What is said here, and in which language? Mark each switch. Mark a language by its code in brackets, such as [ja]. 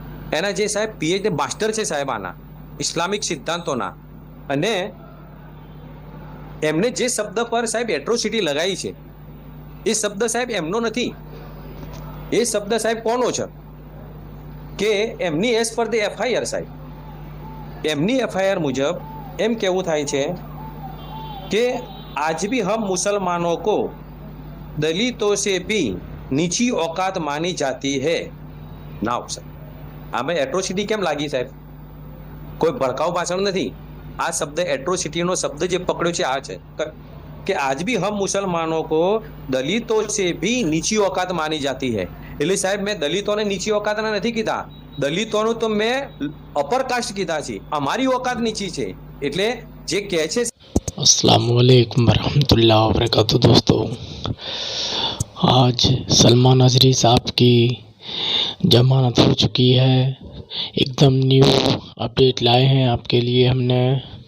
[gu] એના જે સાહેબ પીએચડી માસ્ટર છે સાહેબ આના ઇસ્લામિક સિદ્ધાંતોના. અને એમને જે શબ્દ પર સાહેબ એટ્રોસિટી લગાવી છે એ શબ્દ સાહેબ એમનો નથી. એ શબ્દ સાહેબ કોનો છે કે એમની એઝ પર ધ એફઆઈઆર સાહેબ. એમની એફઆઈઆર મુજબ એમ કહેવું થાય છે કે [hi] आज भी हम मुसलमानों को दलितों से भी नीची औकात मानी जाती है. [gu] ના સાહેબ આમાં એટ્રોસિટી કેમ લાગી સાહેબ? કોઈ ભડકાઉ ભાષણ નથી. આ શબ્દ એટ્રોસિટીનો શબ્દ જે પકડ્યો છે આ છે કે આજ [hi] भी हम मुसलमानों को दलितों से भी नीची औकात मानी जाती है. [gu] એટલે સાહેબ મેં દલિતોને નીચી ઓકાતના નથી કીધા, દલિતોનું તો મેં અપર કાસ્ટ કીધા છે. અમારી औकात નીચી છે. એટલે જે કહે છે [hi] अस्सलामुअलैकुम वरहमतुल्लाह वबरकातुहू। दोस्तों, आज सलमान अजहरी साहब की जमानत हो चुकी है। एकदम न्यू अपडेट लाए हैं आपके लिए हमने।